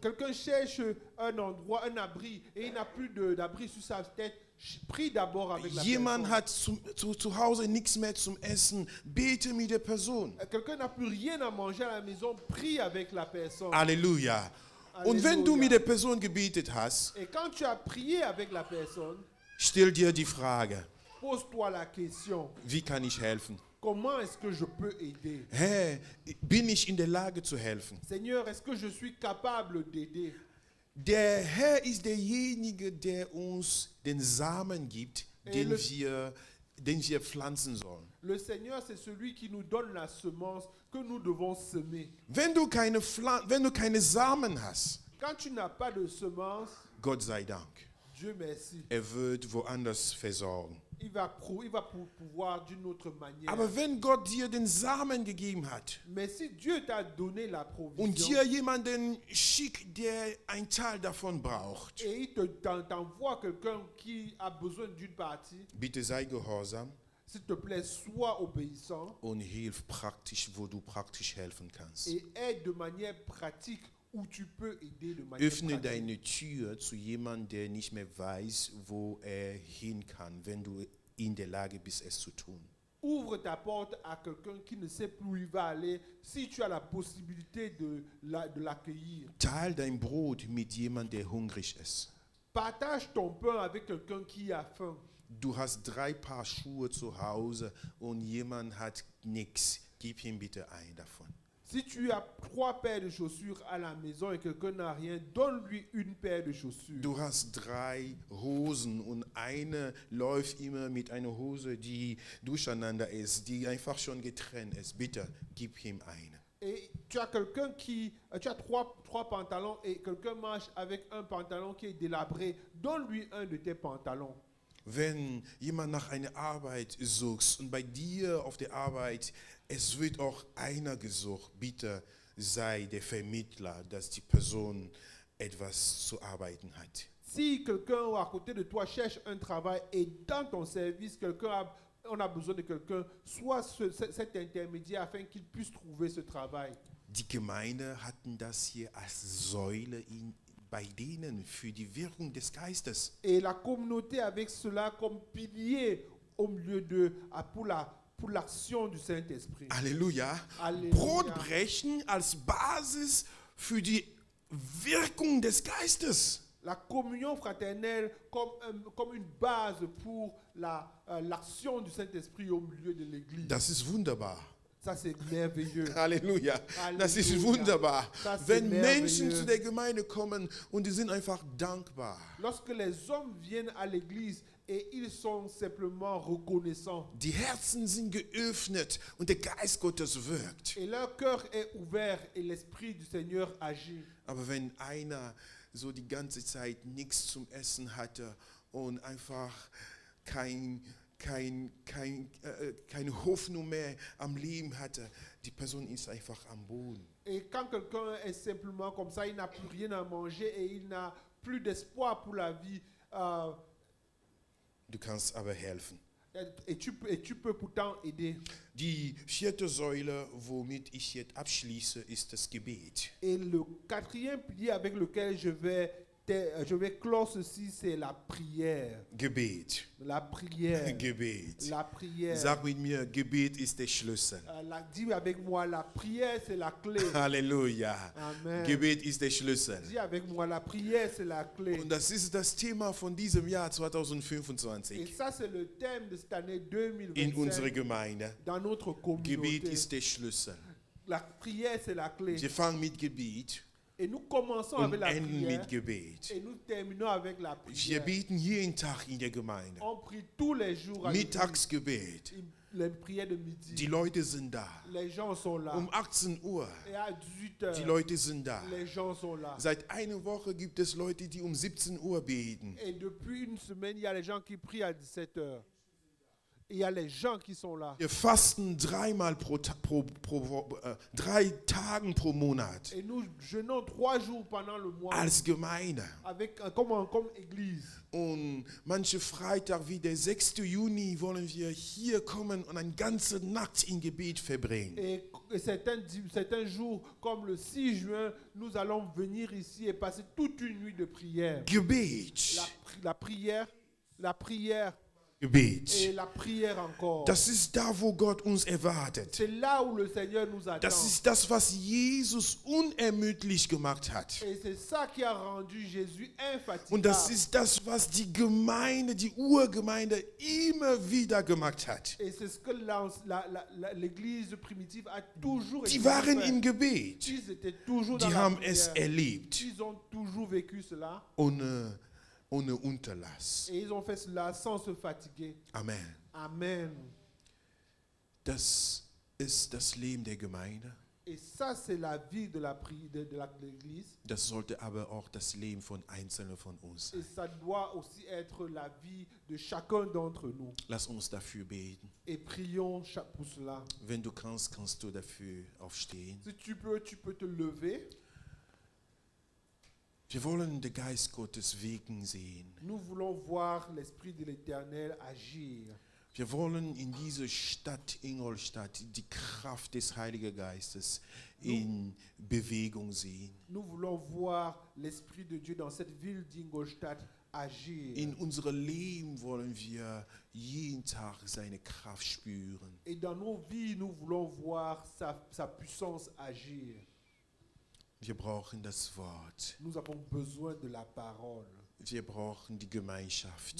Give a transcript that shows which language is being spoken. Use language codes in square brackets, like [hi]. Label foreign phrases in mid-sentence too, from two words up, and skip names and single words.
[fr] Quelqu'un cherche un endroit, un abri, et il n'a plus d'abri sur sa tête. Prie d'abord avec la [de] Jemand [fr] personne. [de] hat zu Hause nichts mehr zum Essen. Bete mit der Person. [fr] Quelqu'un n'a plus rien à manger à la maison, prie avec la personne. [de] Halleluja. Und wenn du [fr] Alléluia. [de] mit der Person gebetet hast, [fr] Et quand tu as prié avec la personne, [de] stell dir die Frage, [fr] pose-toi la question, [de] wie kann ich helfen? [fr] comment est-ce que je peux aider? [de] Herr, bin ich in der Lage zu helfen? [fr] Seigneur, est-ce que je suis capable d'aider? [de] Der Herr ist derjenige, der uns den Samen gibt, den wir pflanzen sollen. [fr] Le Seigneur, c'est celui qui nous donne la semence que nous devons semer. [de] Wenn du keine Samen hast, [fr] Quand tu n'as pas de semence, [de] Gott sei Dank, [fr] Dieu merci, [de] wird woanders versorgen. [fr] il va pouvoir d'une autre manière. [de] Aber wenn Gott dir den Samen gegeben hat [fr] Mais si Dieu t'a donné la [de] und [fr] provision [de] dir jemanden schickt, der einen Teil davon braucht, [fr] et il t'envoie quelqu'un qui a besoin d'une partie, [de] bitte sei gehorsam [fr] s'il te plaît, sois obéissant [de] und hilf praktisch, wo du praktisch helfen kannst. [fr] et aide de manière pratique où tu peux aider de manière [de] Öffne [fr] pratique. [de] deine Tür zu jemandem, der nicht mehr weiß, wo er hin kann, wenn du in der Lage bist, es zu tun. [fr] Ouvre ta porte à quelqu'un qui ne sait plus où il va aller, si tu as la possibilité de l'accueillir. [de] Teil dein Brot mit jemandem, der hungrig ist. [fr] Partage ton pain avec quelqu'un qui a faim. [de] Du hast 3 Paar Schuhe zu Hause und jemand hat nichts. Gib ihm bitte einen davon. [fr] Si tu as 3 paires de chaussures à la maison et quelqu'un n'a rien, donne-lui une paire de chaussures. [de] Du hast 3 Hosen und eine läuft immer mit einer Hose, die durcheinander ist, die einfach schon getrennt ist. Bitte, gib ihm eine. [fr] Et tu as quelqu'un tu as trois pantalons et quelqu'un marche avec un pantalon qui est délabré, donne-lui un de tes pantalons. [de] Wenn jemand nach einer Arbeit sucht und bei dir auf der Arbeit, es wird auch einer gesucht, bitte sei der Vermittler, dass die Person etwas zu arbeiten hat. [fr] Si quelqu'un à côté de toi cherche un travail et dans ton service, on a besoin de quelqu'un, sois cet intermédiaire afin qu'il puisse trouver ce travail. [de] Die Gemeinde hatten das hier als Säule bei denen für die Wirkung des Geistes. [fr] Et la communauté avec cela comme pilier au milieu pour l'action du Saint-Esprit. [de] Halleluja. [fr] Alléluia. [de] Brotbrechen als Basis für die Wirkung des Geistes. [fr] La communion fraternelle comme une base pour l'action du Saint-Esprit au milieu de l'Église. [de] Das ist wunderbar. [fr] Ça, c'est merveilleux. [de] Halleluja. Das ist Halleluja. wunderbar. Das ist Wenn [fr] merveilleux. [de] Menschen zu der Gemeinde kommen und die sind einfach dankbar. [fr] Lorsque les hommes viennent à l'Église et ils sont simplement reconnaissants [de] Die Herzen sind geöffnet und der Geist Gottes wirkt. [fr] et leur cœur est ouvert et l'Esprit du Seigneur agit. [de] Aber wenn einer so die ganze Zeit nichts zum Essen hatte und einfach keine Hoffnung mehr am Leben hatte, die Person ist einfach am Boden. [fr] Et quand quelqu'un est simplement comme ça, il n'a plus rien à manger et il n'a plus d'espoir pour la vie, [de] Du kannst aber helfen. [fr] et tu peux pourtant aider. [de] Die 4. Säule, womit ich jetzt abschließe, ist das Gebet. [fr] Et le 4e pilier avec lequel je vais clore ceci, c'est la prière. [de] Gebet. [fr] La prière. [de] Gebet. [fr] La prière. [de] Sag mit mir, Gebet ist der Schlüssel. [fr] Dis avec moi, la prière, c'est la clé. [de] Halleluja. Amen. Gebet ist der Schlüssel. [fr] Dis avec moi, la prière, c'est la clé. [de] Und das ist das Thema von diesem Jahr [fr] Et 2025 ça, c'est le thème de cette année [de] in unserer 2025 Gemeinde. [fr] dans notre [de] Gebet [fr] communauté. [de] ist der Schlüssel. [fr] La prière, c'est la clé. [de] Wir fangen mit Gebet [fr] Et nous commençons [de] und [fr] avec la [de] enden [fr] prière [de] mit Gebet. [fr] et nous terminons avec la [de] Wir [fr] prière. [de] beten jeden Tag in der Gemeinde. [fr] On prie tous les jours à l'église. [de] Mittagsgebet. [fr] Les prières de midi. [de] Die Leute sind da. [fr] Les gens sont là. [de] 18 Uhr. [fr] Et à 18h, [de] Die Leute sind da. [fr] les gens sont là. [de] Seit einer Woche gibt es Leute, die 17 Uhr beten. [fr] Et depuis une semaine, il y a les gens qui prient à 17h. Il y a les gens qui sont là. [de] Wir fasten 3 Tagen pro Monat [fr] Et nous jeûnons 3 jours pendant le mois [de] als Gemeinde. [fr] comme église. [de] Und manche Freitag wie der 6. Juni wollen wir hier kommen und eine ganze Nacht in Gebet verbringen. [fr] Et certains jours, comme le 6 juin, nous allons venir ici et passer toute une nuit de prière. [de] Gebet. [fr] La prière, la prière [de] Gebet. [fr] et la prière encore. [de] Das ist da, wo Gott uns erwartet. [fr] C'est là où le Seigneur nous attend. [de] Das ist das, was Jesus unermüdlich gemacht hat. [fr] Et c'est ça qui a rendu Jésus infatigable. [de] Und das ist das, was die Gemeinde, die Urgemeinde immer wieder gemacht hat. [fr] Et c'est ce que l'Église primitive a toujours [de] Die [fr] été [de] waren [fr] faire. [de] im Gebet. [fr] Ils étaient toujours dans [de] Die [fr] la [de] haben [fr] prière. [de] es erlebt. [fr] Ils ont toujours vécu cela. [de] Ohne Unterlass. [fr] Et ils ont fait cela sans se fatiguer. [de] Amen. [fr] Amen. [de] Das ist das Leben der Gemeinde. [fr] Et ça, c'est la vie de l'Église. [de] Das sollte aber auch das Leben von Einzelnen von uns [fr] Et [de] sein. [fr] ça doit aussi être la vie de chacun d'entre nous. [de] Lass uns dafür beten. [fr] Et prions pour cela. [de] Wenn du kannst, kannst du dafür aufstehen. [fr] Si tu peux te lever. [de] Wir wollen den Geist Gottes wirken sehen. [fr] Nous voulons voir l'Esprit de l'Éternel agir. [de] Wir wollen in dieser Stadt Ingolstadt die Kraft des Heiligen Geistes in Bewegung sehen. [fr] Nous voulons voir l'Esprit de Dieu dans cette ville d'Ingolstadt agir. [de] In unserem Leben wollen wir jeden Tag seine Kraft spüren. [fr] Et dans nos vies, nous voulons voir sa puissance agir. [de] Wir brauchen das Wort. [fr] Nous avons besoin de la parole. [de] Wir brauchen die Gemeinschaft.